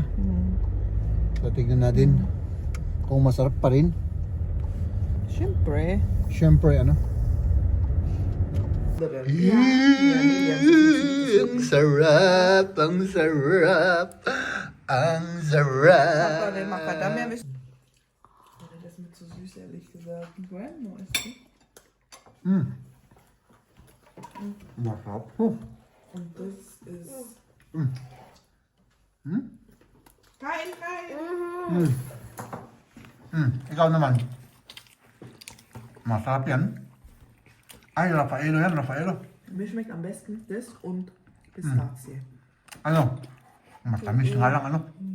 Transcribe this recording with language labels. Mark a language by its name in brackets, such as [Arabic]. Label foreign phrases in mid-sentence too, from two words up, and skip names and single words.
[Filipino] So tignan natin kung masarap pa rin. Syempre. Siyempre ano? Ang sarap, ang sarap, ang sarap. [German] Macadamia ist. Das ist mir zu süß, ehrlich gesagt. Bueno, ist gut. [Filipino] Masarap. [German] Und das ist. [Filipino] Kain, kain. Ikaw naman. Masarap yan. Ay, Rafaelo yan, Rafaelo. [German] Mir schmeckt am besten das und Pistazie. [Filipino] Ano? Matamis nga lang ano.